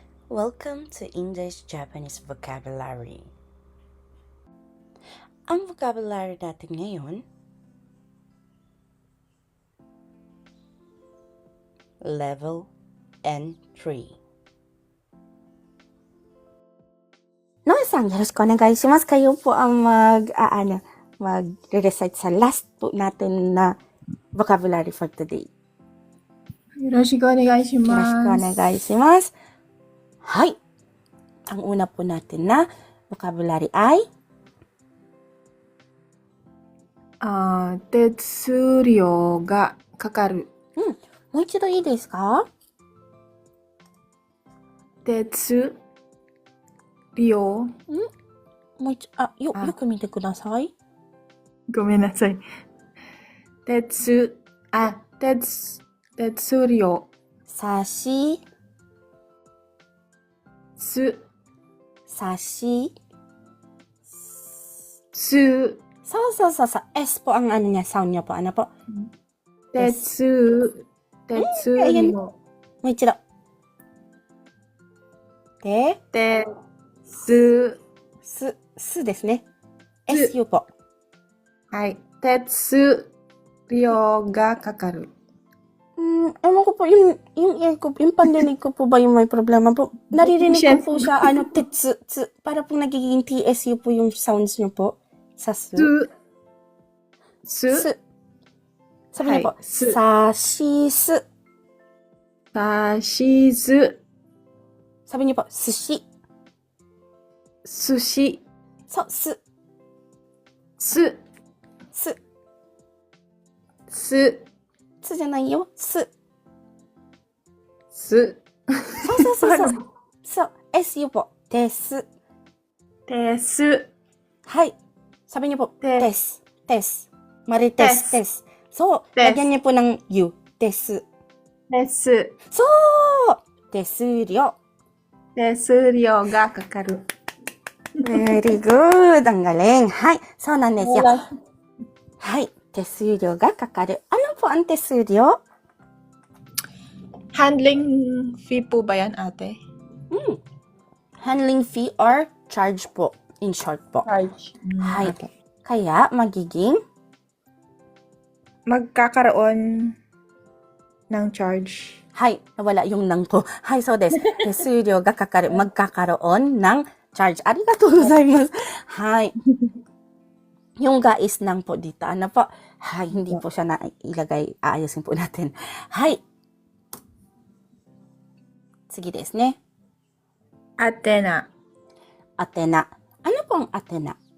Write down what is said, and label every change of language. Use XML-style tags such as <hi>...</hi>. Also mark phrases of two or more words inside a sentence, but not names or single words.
<en>Welcome to English-Japanese Vocabulary.</en> <tl>Ang vocabulary natin ngayon, Level N3.</tl> <ja>ノエさん、よろしくお願いします。</ja> <tl>Kayo po ang mag-recite sa last po natin na</tl> <en>vocabulary for today.</en> <ja>よろしくお願いしよろしくおます。願いします。</ja> <tl>はい。Ang una po natin na vocabulary ay</tl> <ja>手数料がかかる。もう一度いいですか？手数料。もう一よく見てください。ごめんなさい。手数料。さし、す、</ja> <tl>そう。S po ang ano niya, sound niya po. Ano po?</tl> <ja>手数料。もう一度。で、手数、すですね。SU po. はい。手数料がかかる。</ja> <tl>Ewan ko po, yung pandinig ko po ba yung may problema po? Naririnig ko po siya, para pong nagiging TSU po yung sounds niyo po. Sa su. Sabi niyo po, sa shi su. Sabi niyo po, sushi. So,</tl> <ja>suじゃないよ。そう。SU po. です。</ja> <tl>はい。Sabi niyo po,</tl> <ja>です。Marites, です。</ja> <tl>そう。lagyan niyo po ng U. です。そう。</tl> <ja>手数料。手数料がかかる。</ja> <en>Very good.</en> <tl>Ang galing.</tl> <ja>はい。そうなんですよ。はい。手数料がかかる。</ja> <tl>Ano po ang</tl> <ja>手数料?</ja> <en>Handling fee</en> <tl>po ba yan, ate?</tl> <en>Handling fee or charge po. In short po. Charge.</en> <tl>Hay. Kaya, magiging? Magkakaroon ng charge. Hay. Nawala yung nang po.</tl> <ja>はい、そうです. 手数料がかかる。</ja> <tl>magkakaroon ng charge.</tl> <ja>ありがとうございます.</ja> <tl>Hay. Yung ga is nang po dito. Ano po? Hay, hindi po siya na ilagay. Aayusin po natin. Hay. Sige</tl> <ja>ですね.</ja> <tl>Atena. Atena. Ano po ang Atena?</tl>